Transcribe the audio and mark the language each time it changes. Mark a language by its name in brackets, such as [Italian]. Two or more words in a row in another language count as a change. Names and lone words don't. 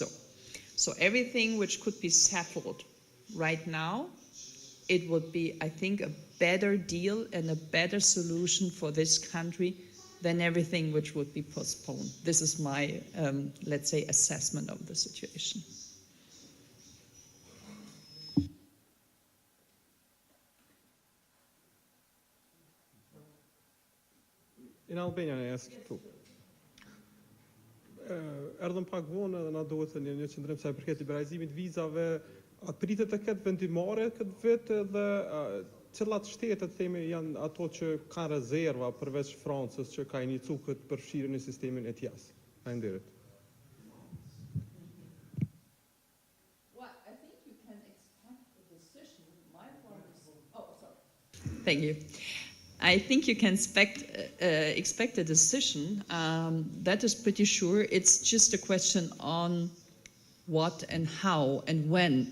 [English] So everything which could be settled right now, it would be, I think, a better deal and a better solution for this country than everything which would be postponed. This is my, let's say, assessment of the situation. In Albania ne asked këtu. [Albanian] Erdhëm pak vonë edhe na duhet të një qëndrim sa i përket liberalizimit vizave, a pritet të ketë vendimare këtë vit dhe cilat shtetet themi janë ato që kanë rezerva përveç Francës që ka iniciu këtë përfshirje në sistemin ETIAS? Faleminderit. [English] Well, I think you can expect a decision. My point is, thank you. I think you can expect a decision. That is pretty sure. It's just a question on what and how and when.